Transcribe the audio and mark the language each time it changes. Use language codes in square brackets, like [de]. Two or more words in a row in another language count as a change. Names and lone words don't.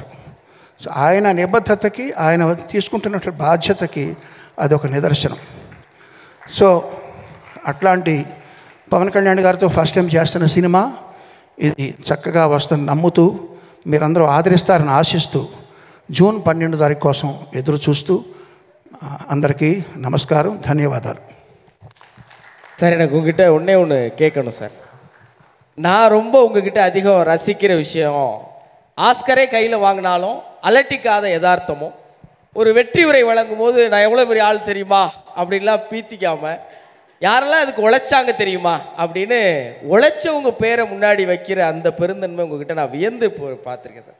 [te] సో ఆయన నిబద్ధతకి, ఆయన తీసుకుంటున్న బాధ్యతకి అదొక నిదర్శనం. సో అట్లాంటి పవన్ కళ్యాణ్ గారితో [en] first time [te] చేస్తున్న సినిమా ఇది చక్కగా వస్తుంది నమ్ముతూ, మీరందరూ ఆదరిస్తారని ఆశిస్తూ, జూన్ 12 తారీఖు కోసం ఎదురు చూస్తూ అందరికీ நமஸ்காரம், ధన్యవాదాలు. [ta] சார் எனக்கு உங்ககிட்ட ஒன்று கேட்கணும் சார். நான் ரொம்ப உங்ககிட்ட அதிகம் ரசிக்கிற விஷயம், ஆஸ்கரே கையில் வாங்கினாலும் அலட்டிக்காத யதார்த்தமும், ஒரு வெற்றி உரை வழங்கும் போது நான் எவ்வளோ பெரிய ஆள் தெரியுமா அப்படின்லாம் பீத்திக்காமல், யாரெல்லாம் அதுக்கு உழைச்சாங்க தெரியுமா அப்படின்னு உழைச்சவங்க பேரை முன்னாடி வைக்கிற அந்த பெருந்தன்மை உங்ககிட்ட நான் வியந்து பார்த்துருக்கேன் சார்.